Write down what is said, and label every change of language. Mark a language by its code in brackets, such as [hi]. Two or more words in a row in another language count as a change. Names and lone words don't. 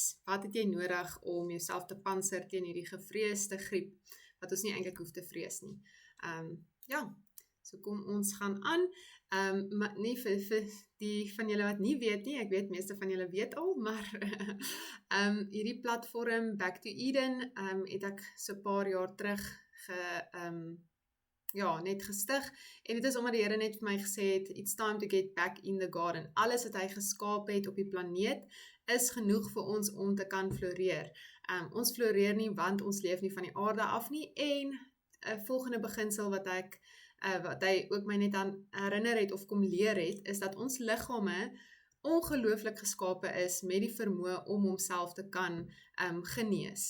[af] Wat het jy nodig om jouself te panser teen hierdie gevreesde griep wat ons nie eintlik hoef te vrees nie. So kom ons gaan aan. Maar nie vir die van julle wat nie weet nie, ek weet meeste van julle weet al, maar hierdie platform Back to Eden het ek so 'n paar jaar terug net gestig, en dit is omdat die Here net vir my gesê het, [en] it's time to get back in the garden. [af] Alles wat hy geskaap het op die planeet, is genoeg vir ons om te kan floreer. Ons floreer nie, want ons leef nie van die aarde af nie, en volgende beginsel wat hy ook my net aan herinner het, of kom leer het, is dat ons liggame ongelooflik geskape is, met die vermoë om homself te kan genees.